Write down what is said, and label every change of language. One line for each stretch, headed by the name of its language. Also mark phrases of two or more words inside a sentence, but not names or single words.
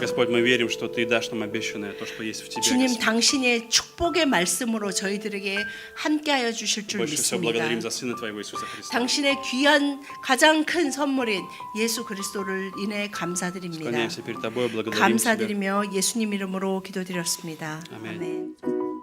Russian: Господь, мы верим, что Ты дашь нам обещанное, то, что есть в Тебе.
Korean: 주님
Russian: Господь.
Korean: 당신의 축복의 말씀으로 저희들에게 함께하여 주실 줄
Russian: Больше всего
Korean: 믿습니다.
Russian: благодарим за Сына Твоего Иисуса Христа.
Korean: 당신의 귀한 가장 큰 선물인 예수 그리스도를 인해 감사드립니다.
Russian: Склоняемся перед Тобой, благодарим Тебя.
Korean: 감사드리며 예수님 이름으로 기도드렸습니다. 아멘. 아멘.